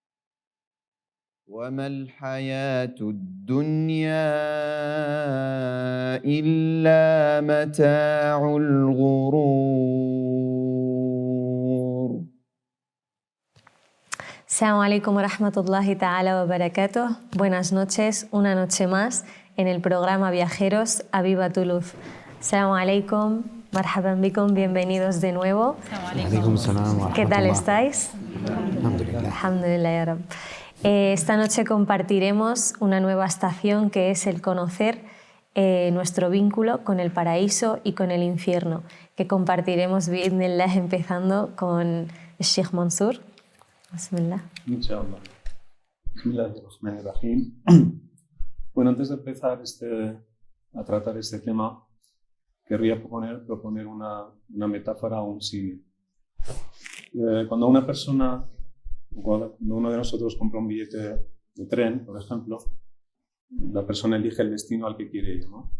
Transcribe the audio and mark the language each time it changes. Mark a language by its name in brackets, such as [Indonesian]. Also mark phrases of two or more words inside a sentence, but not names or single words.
[Arabic] وما الحياة الدنيا إلا متاع الغرور. السلام عليكم ورحمة الله تعالى وبركاته. [Spanish] Buenas noches, una noche más en el programa Viajeros a Viva tu Luz. [Arabic] السلام عليكم مرحبا بكم, [Spanish] bienvenidos de nuevo. ¿Qué tal estáis? [Arabic] الحمد لله يا رب. [Spanish] Esta noche compartiremos una nueva estación que es el conocer nuestro vínculo con el paraíso y con el infierno, que compartiremos bi'idhnillah empezando con el Sheikh Mansur. Bismillah. Inshallah. Bismillahirrahmanirrahim. Bueno, antes de empezar a tratar este tema, querría proponer una metáfora o un símil. Cuando una persona, cuando uno de nosotros compra un billete de tren, por ejemplo, la persona elige el destino al que quiere ir, ¿no?